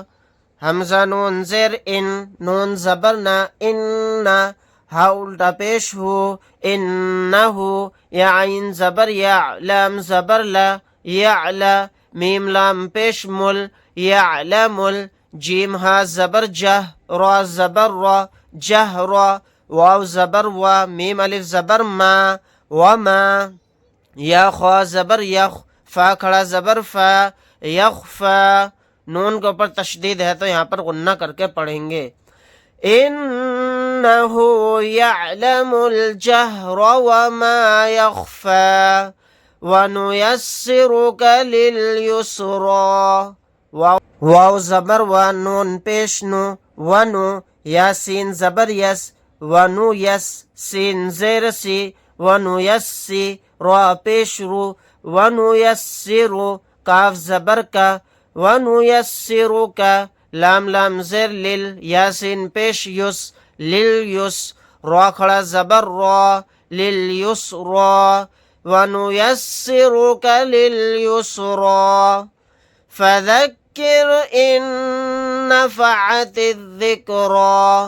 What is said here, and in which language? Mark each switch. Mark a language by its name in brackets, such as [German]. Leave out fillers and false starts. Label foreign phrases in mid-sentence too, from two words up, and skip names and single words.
[Urdu] حمزہ نون زیر ان، نون زبر نا، ان، ہا الٹا پیش ہو، انہو، یا عین زبر یا، لام زبر لا، یعلا، میم لام پیش مل، یعلم ال، جیم ہا زبر جہ، را زبر را، جہر، واو زبر وا، میم الف زبر ما، وما، یا خوا زبر یخ، فا کھڑا زبر فا، یخفا. نون کے اوپر تشدید ہے تو یہاں پر غنہ کر کے پڑھیں گے. [Arabic] انہ یعلم الجہر وما یخفی ونیسرک للیسرا. [Urdu] واو زبر و، نون پیش نو، ونو، یا سین زبر یس، ونو یس، سین زیر سی، ونو یس سی، را پیش رو، ونو یسرو، کاف زبر کا، ونو یسرو کا، لام لام زیر لل، یاسین پیش یس، لل یس، را کھڑا زبر را، لل یس را، ونو یسرو کا لل یس را. [Arabic] فذکر ان نفعت الذکرا.